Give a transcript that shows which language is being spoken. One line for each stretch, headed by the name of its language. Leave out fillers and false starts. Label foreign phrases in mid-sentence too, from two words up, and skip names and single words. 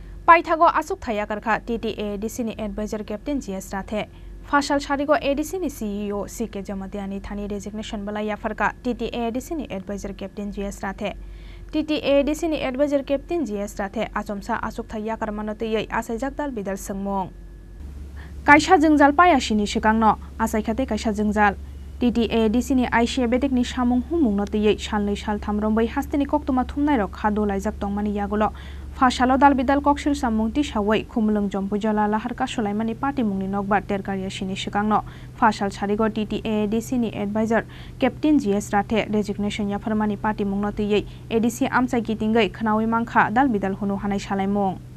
Kok Borok: पाइथागो आसुक थाया करखा TTA DCनि एडवाइजर कैप्टन GS राथे फाशल शारिगो ADCनि CEO CK जमतियानि थानी रेजिग्नेशन बलाया फरका TTA DCनि एडवाइजर कैप्टन GS राथे TTA DCनि एडवाइजर कैप्टन GS राथे आचमसा आसुक थाया करमानोतयै आसाइजाकदाल बिदाल संमों काइसा जोंजाल पायासिनि सिगांनो आसाइखाते काइसा जोंजाल TTA DCनि आइसिया बेटेकनि सामुं हुमुंनोतयै सालनै सालथाम रंबै हास्तेनि कक्तमा थुमनायरक खादो लाइजाक दंमानि यागुलो फाशालो दाल बिदाल कक्सिल सामुं तिसावै खुमलुं जम्पुजला लाहारका सुलाइमानि पार्टी मुंनि नकबा तेरकारियासिनि सिगांनो फाशाल सारिगो TTA DCनि एडवाइजर कैप्टन GS राथे रेजिग्नेशन याफरमानि पार्टी मुंनोतयै ADC आमचाइ गितिंगै खनावै मांखा दाल बिदाल हुनु हानाय सालाइमुं